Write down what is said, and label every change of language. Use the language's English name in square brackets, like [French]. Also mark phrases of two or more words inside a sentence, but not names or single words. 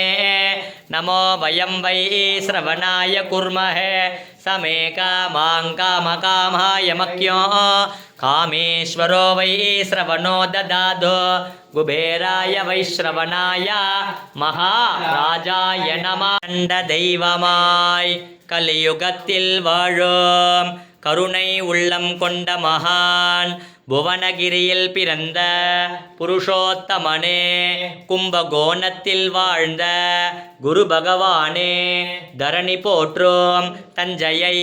[Sanskrit] नमो वयं वै श्रवणाय कुर्महे समे कामां कामकामाय मख्यो कामेश्वरो वै श्रवणो ददातु कुबेराय वैश्रवणाय महाराजाय नमः [Tamil] தெய்வமாய் கலியுகத்தில் வாழும் கருணை உள்ளம் கொண்ட மகான் புவனகிரியில் பிறந்த புருஷோத்தமனே கும்பகோணத்தில் வாழ்ந்த குரு பகவானே தரணி போற்றும் தஞ்சையை